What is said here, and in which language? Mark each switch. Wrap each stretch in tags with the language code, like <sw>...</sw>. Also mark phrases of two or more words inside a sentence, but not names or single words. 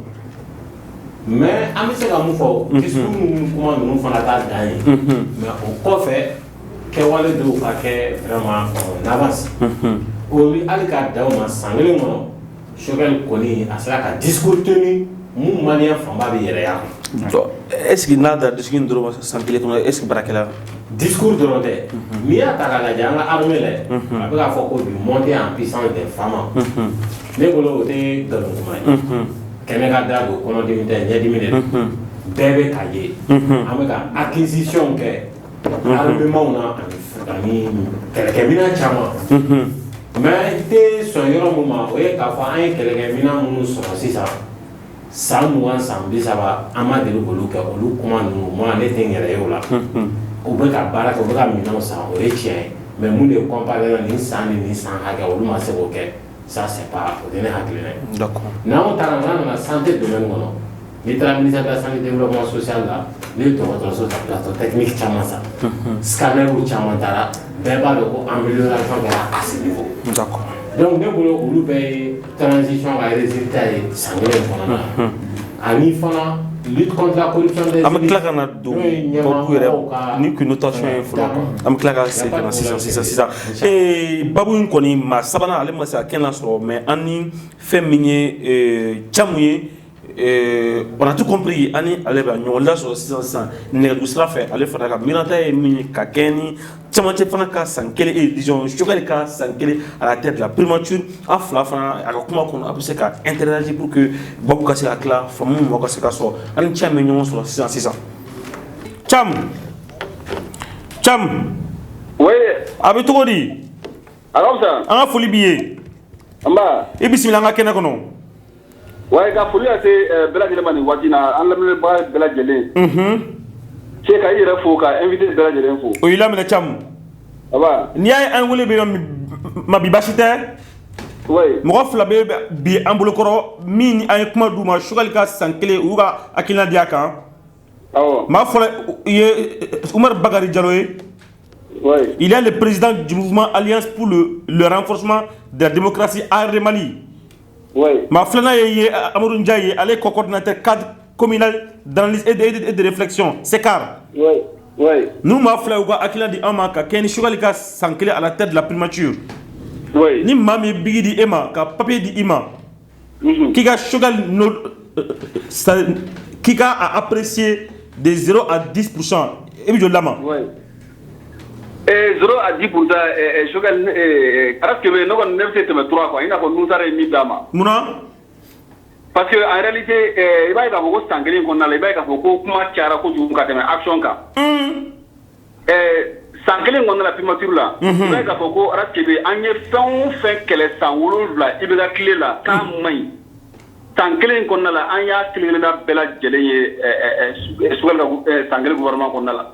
<bm>mais an bɛ se ka mun fɔ discours ninnu kuma ninnu fana t'a dan ye mais o kɔfɛ kɛwale dɔw ka kɛ</bm> <fr>vraiment en avance</fr> <bm>o bɛ hali k'a dan o ma san kelen kɔnɔ Choguel kɔni a sera ka</bm> <fr>discours tenu</fr> <bm>mun maliyɛn fanba bɛ yɛrɛ y'a kɔnɔ.</bm> <fr>est-ce que</fr> <bm>n'a da discours in dɔrɔn san kelen kɔnɔ</bm> <fr>est-ce que</fr> <bm>baarakɛla discours dɔrɔn tɛ n'i y'a ta k'a lajɛ an ka armée lajɛ a bɛ k'a fɔ ko bi</bm> <fr>montée en puissance des femmes</fr> <bm>ne bolo o tɛ nkalon kuma ye kɛnɛ ka da don kɔnɔdimi tɛ ɲɛdimi de don bɛɛ bɛ ka ye an bɛ ka acquisition kɛ armement na ani kɛlɛkɛminɛn caman mais i tɛ sɔn yɔrɔ min ma o ye k'a fɔ an ye kɛlɛkɛminɛn minnu sɔrɔ sisan san 20 san 30 an ma deli k'olu kɛ olu kuma ninnu moi ne tɛ n yɛrɛ ye o la u bɛ ka baara kɛ u bɛ ka minɛnw san o ye tiɲɛ ye mais mun de comparé la nin san ni nin san hakɛ olu ma se k'o kɛ</bm> <fr>ça c'est pas</fr> <bm>o tɛ ne hakilina ye d'accord n'anw taara n'an nana</bm> <fr>santé domaine</fr> <bm>kɔnɔ n'i taara</bm> <fr>ministère de la santé développement social</fr> <bm>la ne ye dɔgɔtɔrɔso ta</bm> <fr>plateau technique</fr> <bm>caman san scannerw caman taara bɛɛ b'a dɔn ko amélioration kɛra</bm> <fr>à ce niveau</fr> <bm>d'accord donc ne bolo olu bɛɛ ye transition ka résultat ye san kelen kɔnɔna na ani fana</bm> <fr>lutte contre la corruption des</fr> <bm>an bɛ tila ka na don babu yɛrɛ ni connotation ye fɔlɔ an bɛ tila ka segin ka na sisan babu in kɔni maa sabanan ale ma se ka kɛnɛ lasɔrɔ mais an ni fɛn min ye camu ye</bm> <fr>on a tout compris</fr> <bm>ani ale bɛ ɲɔgɔn lasɔrɔ sisan nɛgɛjuru sira fɛ ale fana ka miiranta ye min ye ka kɛ ni camancɛ fana ka san kelen disons Choguel ka san kelen</bm> <fr>à la tête</fr> <bm>la primature a fila fana a ka kuma kɔnɔ a bɛ se ka interagir</bm> <fr>pour que</fr> <bm>babu ka se ka tila faamu mɔgɔ ka se ka sɔrɔ ani cɛ bɛ ɲɔgɔn sɔrɔ sisan Cam oui a bɛ cogo di alamisa an ka foli b'i ye anba i bisimila an ka kɛnɛ kɔnɔ ouais ka foli lase bɛɛ lajɛlen ma nin waati in na an lamɛnbaga bɛɛ lajɛlen cɛ ka i yɛrɛ fo ka invité bɛɛ lajɛlen fo o y'i laminɛ Cam aba n'i y'a ye an wele bɛ yɔrɔ min ma bi baasi tɛ mɔgɔ fila bɛ bi an bolokɔrɔ min ni an ye kuma d'u ma Choguel ka san kelen u ka hakilina di a kan maa fɔlɔ ye Umar Bakari Diallo ye</bm> <fr>il est le président du mouvement Alliance pour le renforcement de la démocratie en Mali</fr> <bm>maa filanan ye Amadou Ndiaye ye ale</bm> <fr>est coordinateur cadre communal d'analyse et de réflexion CECAR</fr> <bm>nous maa fila u ka hakilina di an ma ka kɛ ni Choguel ka san kelen</bm> <fr>à la tête de la primature</fr> <bm>ni maa min ye bigi di e ma ka papier di i ma k'i ka Choguel k'i ka apprécier</bm> <fr>de 0 à 10%</fr> <bm>e bɛ joli la ma</bm> <fr>0 à 10%</fr> <bm>Choguel Araskebe ne kɔni ne bɛ se tɛmɛ 3 quoi i n'a fɔ Nusara ye min d'a ma munna</bm> <fr>parce que en réalité</fr> <bm>i b'a ye k'a fɔ ko san kelen kɔnɔna la i b'a ye k'a fɔ ko kuma cayara kojugu ka tɛmɛ action kan san kelen kɔnɔna la primature la i b'a ye k'a fɔ ko Araskebe an ye fɛn o fɛn kɛlɛ san 7 i bɛ ka tile la k'a man ɲi san kelen kɔnɔna la an y'a kelen-kelenna bɛɛ lajɛlen ye Choguel ka san kelen gouvernement kɔnɔna la</bm>